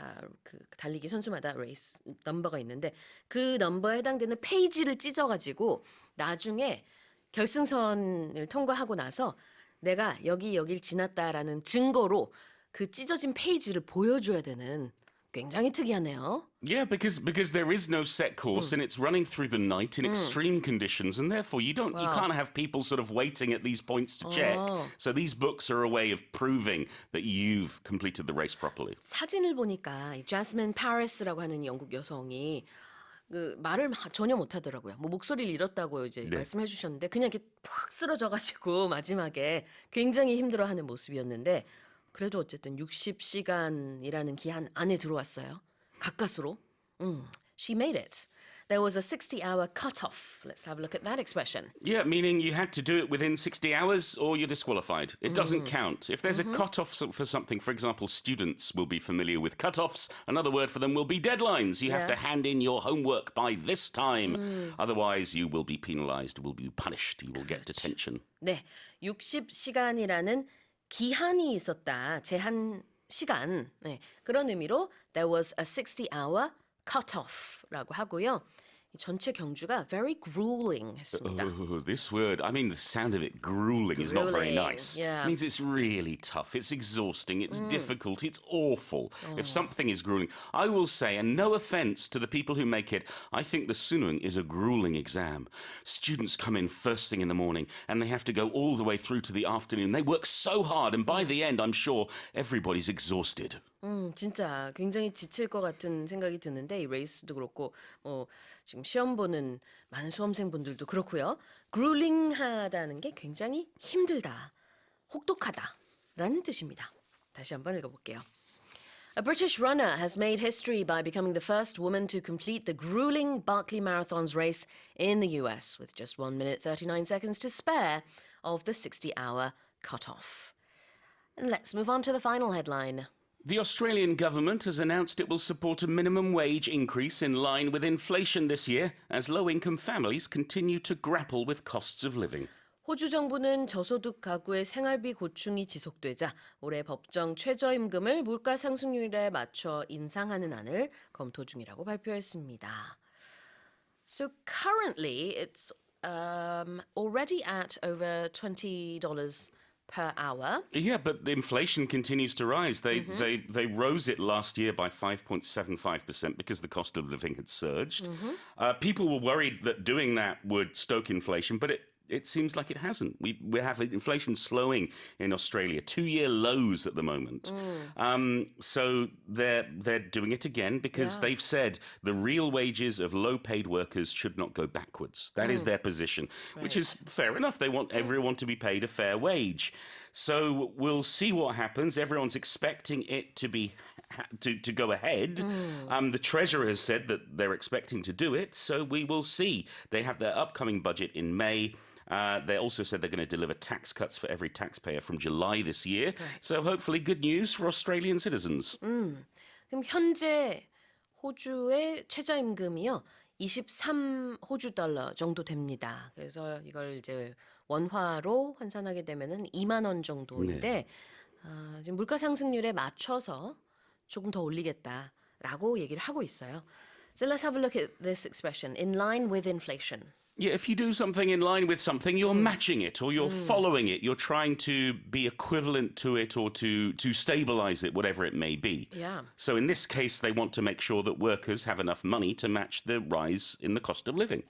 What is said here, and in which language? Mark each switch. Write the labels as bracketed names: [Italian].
[Korean] 다 그 달리기 선수마다 레이스 넘버가 있는데 그 넘버에 해당되는 페이지를 찢어가지고 나중에 결승선을 통과하고 나서 내가 여길 지났다라는 증거로 그 찢어진 페이지를 보여줘야 되는 굉장히 특이하네요. [English] Yeah, because there is no set course and it's running through the night in extreme conditions, and therefore you can't have people sort of waiting at these points to check. So these books are a way of proving that you've completed the race properly. [Korean] 사진을 보니까 이 자스민 파리스라고 하는 영국 여성이 그 말을 전혀 못하더라고요. 뭐 목소리를 잃었다고 이제 말씀해 주셨는데 그냥 이렇게 푹 쓰러져가지고 마지막에 굉장히 힘들어하는 모습이었는데 그래도 어쨌든 60시간이라는 기한 안에 들어왔어요. 가까스로. [English] She made it. There was a 60-hour cutoff. Let's have a look at that expression. Yeah, meaning you had to do it within 60 hours or you're disqualified. It doesn't count. If there's a cutoff for something, for example, students will be familiar with cutoffs. Another word for them will be deadlines. You have to hand in your homework by this time. Otherwise, you will be penalized, will be punished, you will get detention. [Korean] 네, 60시간이라는 기한이 있었다. 제한 시간. 네, 그런 의미로 [English] there was a 60-hour cutoff [Korean] 라고 하고요. 이 전체 경주가 [English] very grueling [Korean] 했습니다. [English] Oh, this word, I mean, the sound of it, grueling, is not very Grueling, nice. yeah. It means it's really tough, it's exhausting, it's difficult, it's awful. If something is grueling, I will say, and no offense to the people who make it, I think the Sunung is a grueling exam. Students come in first thing in the morning and they have to go all the way through to the afternoon. They work so hard, and by the end, I'm sure everybody's exhausted. [Korean] 진짜 굉장히 지칠 것 같은 생각이 드는데 이 레이스도 그렇고 지금 시험 보는 많은 수험생분들도 그렇고요. grueling하다는 게 굉장히 힘들다, 혹독하다라는 뜻입니다. 다시 한번 읽어볼게요. [English] A British runner has made history by becoming the first woman to complete the grueling Barkley Marathon's race in the US with just 1 minute 39 seconds to spare of the 60-hour cutoff. And let's move on to the final headline. The Australian government has announced it will support a minimum wage increase in line with inflation this year as low-income families continue to grapple with costs of living. [Korean] 호주 정부는 저소득 가구의 생활비 고충이 지속되자 올해 법정 최저임금을 물가 상승률에 맞춰 인상하는 안을 검토 중이라고 발표했습니다. [English] So currently it's already at over $20 per hour. Yeah, but the inflation continues to rise. They rose it last year by 5.75% because the cost of living had surged. People were worried that doing that would stoke inflation, but it seems like it hasn't. We have inflation slowing in Australia, 2-year lows at the moment. So they're doing it again because they've said the real wages of low-paid workers should not go backwards. That is their position, which is fair enough. They want everyone to be paid a fair wage. So we'll see what happens. Everyone's expecting it to be to go ahead. The Treasurer has said that they're expecting to do it, so we will see. They have their upcoming budget in May. They also said they're going to deliver tax cuts for every taxpayer from July this year. Right. So hopefully good news for Australian citizens. [Korean] 그럼 현재 호주의 최저임금이요. 23호주 달러 정도 됩니다. 그래서 이걸 이제 원화로 환산하게 되면은 2만 원 정도인데 지금 물가 상승률에 맞춰서 조금 더 올리겠다라고 얘기를 하고 있어요. [English] So let's have a look at this expression, in line with inflation. Yeah, if you do something in line with something, you're matching it or you're following it. You're trying to be equivalent to it or to stabilize it, whatever it may be. Yeah. So in this case, they want to make sure that workers have enough money to match the rise in the cost of living.